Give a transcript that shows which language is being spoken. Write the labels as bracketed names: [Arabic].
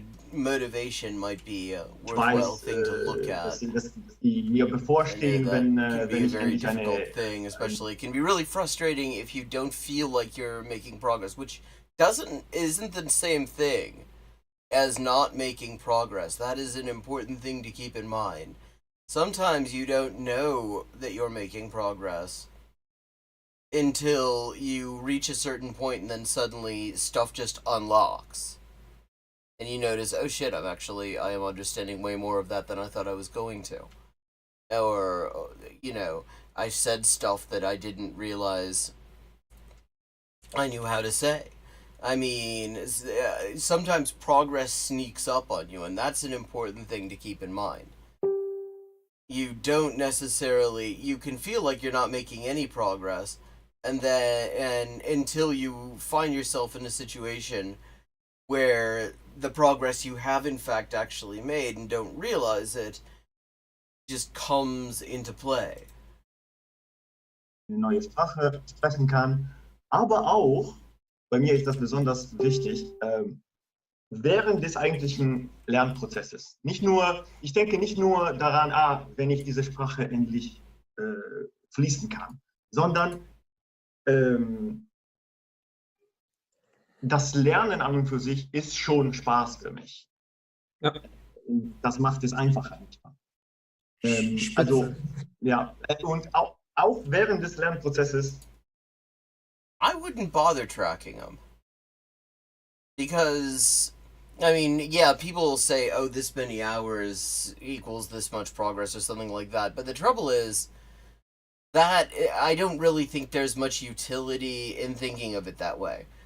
[English] Motivation might be a worthwhile thing to look at. [German] Die mir bevorstehen, wenn ich endlich [English] thing, especially it can be really frustrating if you don't feel like you're making progress, which isn't the same thing as not making progress. That is an important thing to keep in mind. Sometimes you don't know that you're making progress until you reach a certain point and then suddenly stuff just unlocks. And you notice, oh shit, I am understanding way more of that than I thought I was going to. Or, you know, I said stuff that I didn't realize I knew how to say. I mean, sometimes progress sneaks up on you, and that's an important thing to keep in mind. You don't necessarily, you can feel like you're not making any progress, and until you find yourself in a situation where the progress you have in fact actually made and don't realize it just comes into play. [German] Eine neue Sprache sprechen kann, aber auch, bei mir ist das besonders wichtig, während des eigentlichen Lernprozesses. Ich denke nicht nur daran, wenn ich diese Sprache endlich fließen kann, sondern das Lernen an und für sich ist schon Spaß für mich. Ja. Das macht es einfacher. Also, ja, und auch während des Lernprozesses. [English] I wouldn't bother tracking them. Because, I mean, yeah, people will say, oh, this many hours equals this much progress or something like that. But the trouble is that I don't really think there's much utility in thinking of it that way.